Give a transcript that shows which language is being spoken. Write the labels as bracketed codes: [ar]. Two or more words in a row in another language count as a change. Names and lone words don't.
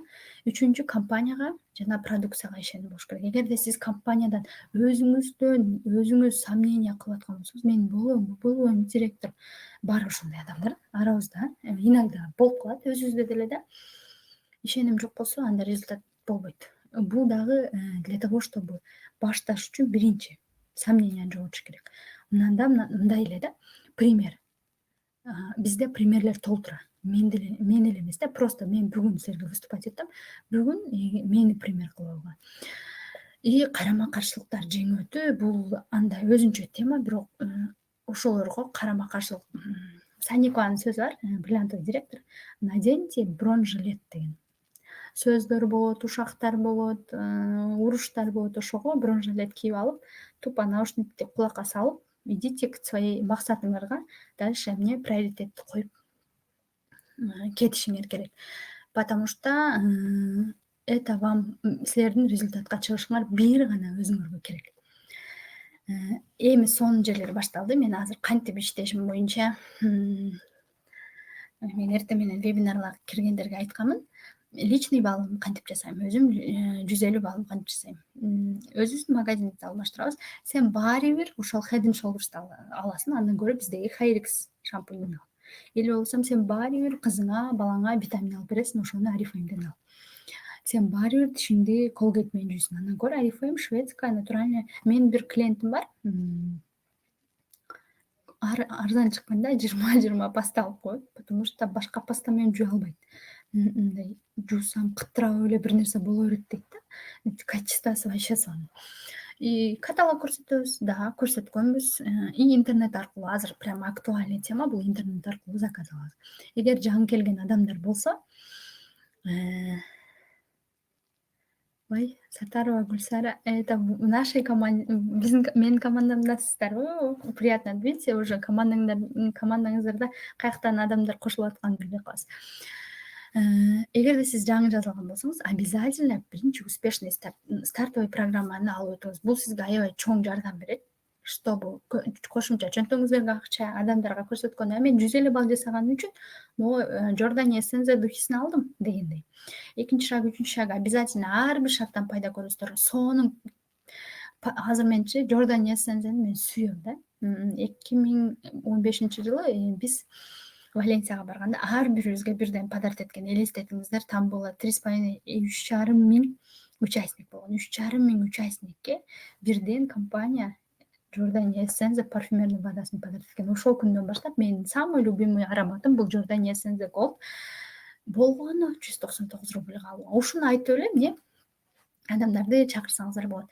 [ky] Үчүнчү, компанияга жана продукцияга ишеним болуш керек. Эгерде сиз компаниядан өзүңүз сомнение кылып аткан болсоңуз, мен болбойм директор. Бар ошондой адамдар арабызда, иногда болуп калат, өзүбүздө деле да. Ишеним жок болсо, анда результат болбойт. Бул дагы [ru] для того, чтобы [ky] башташ үчүн биринчи сомненияны жоготуш керек. Мындан мындай эле да, пример. Бизде примерлер толтура. Мен эле эмес да, просто мен бүгүн силерге выступать этем, бүгүн мени пример кылып алгыла. И карама-каршылыктар жеңүүтү, бул андай өзүнчө тема, бирок ошолорго карама-каршылык. Саникованын сөзү бар, [ru] бриллиантовый директор. Наденьте бронежилет [ky] деген. Сөздөр болот, ушактар болот, уруштар болот, ошого бронежилет кийип алып, тупо наушникти кулакка салып, [ru] идите к своей [ky] максатыңарга дальше эмне приоритетти коюп кетишиңер керек. [ru] Потому что это вам [ky] силердин результатка чыгышыңар бир гана өзүңөргө керек. Эми сонун жерлери башталды. Мен азыр кантип иштешим боюнча мен эртең менен вебинарларга киргендерге айтканмын. Личный баалымды кантип жасайм, өзүм 150 баалым кантип жасайм. Өзүбүздүн магазиндди алмаштырабыз. Сен баары бир ошол Head and Shoulders'ты аласың, андан көрө биздеги Hairix шампуньун ал. Или болбосо сен баары бир кызыңа, балаңа витамин алып бересиң, ошону Oriflame'ден ал. Сен баары бир тишиңди Colgate менен жуйсуң, андан көрө Oriflame [ru] шведская натуральная. [ky] Менин бир клиентим бар. Арзан чыкканда 20 паста алып коет, [ru] потому что [ky] башка паста менен жуя албайт. Мындай жуусам кыттырабы эле бир нерсе боло берет дейт да. Качествосы вообще сонун. И каталог көрсөтөбүз, да, көрсөткөнбүз. И интернет аркылуу азыр [ru] прямо актуальный тема [ky] бул, интернет аркылуу заказ алабыз. Эгер жаңы келген адамдар болсо, ой, Сатарова Гульсара, [ru] это в нашей команде, [ky] менин командамдасыздарбы? [ru] Приятно, видите, уже [ky] командаңыздарда каяктан адамдар кошулуп атканын билбей каласыз. Эгерде сиз жаңы жазылган болсоңуз, обязательно биринчи [ru] успешный стартовый [ky] программаны алып өтүңүз. Бул сизге аябай чоң жардам берет, чтобы кошумча чөнтөгүңүздөгү акча адамдарга көрсөткөндө мен 150 балл жасаганым үчүн могу Жордания Эссензия духисин алдым дегендей. Экинчи шаг, үчүнчү шаг обязательно ар бир шарттан пайда көрөсүздөр. Сонун азыр менчи Жордания Эссензияны мен сүйөм да. 2015-жылы биз Валенсияга барганда ар бирибизге бирден подарок эткен. Элестетиңиздер, [ru] там было [ky] 3,5 3,5 миң участник болгон. 3,5 миң участникке бирден компания Жордания Эссензия парфюмерный водасын подарок эткен. Ошол күндөн баштап менин [ru] самый любимый [ky] ароматым бул Жордания Эссензия Gold. Болгону 199 рубльга алып. Ушуну айтып элем, эмне адамдарды чакырсаңыздар болот.